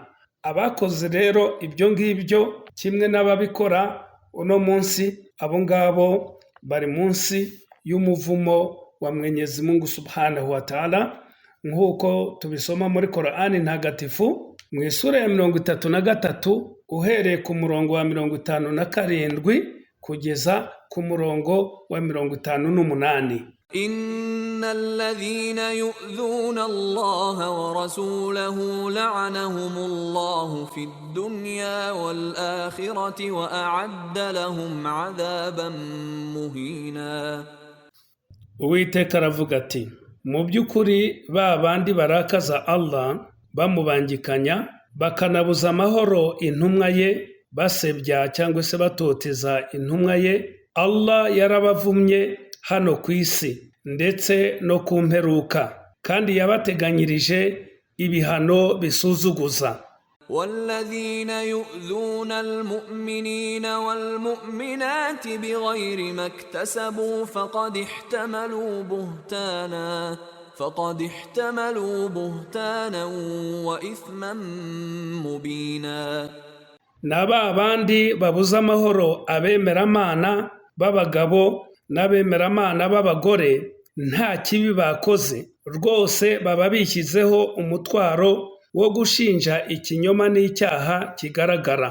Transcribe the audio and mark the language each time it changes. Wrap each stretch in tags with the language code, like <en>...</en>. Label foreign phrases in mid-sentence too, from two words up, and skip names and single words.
<rw>Abakoze rero ibyo ngibyo kimwe n'ababikora uno munsi, abo ngabo bari munsi y'umuvumo wa Mwenyezi Mungu</rw> <ar>سبحانه وتعالى,</ar> <rw>nk'uko tubisoma muri Korani ntagatifu mu isura ya 33 uhereye ku murongo wa 57 kugeza ku murongo wa 58.</rw> <ar>إن الذين يؤذون الله ورسوله لعنهم الله في الدنيا والآخرة وأعد لهم عذابا مهينا.</ar> <rw>Uwiteka aravuga ati, mu by'ukuri ba bandi barakaza Allah, bamubangikanya, bakanabuza amahoro intumwa ye, basebya cyangwa se batoteza intumwa ye, Allah yarabavumye hano ku isi ndetse no ku mperuka, kandi yabateganyirije ibihano bisuzuguza.</rw> <ar>والذين يؤذون المؤمنين والمؤمنات بغير ما اكتسبوا فقد احتملوا بهتانا وإثما مبينا.</ar> <rw>Naba bandi babuza amahoro abemeramana b'abagabo n'abemeramana b'abagore nta kibi bakoze, rwose baba bishyizeho umutwaro wo gushinja ikinyoma n'icyaha kigaragara.</rw>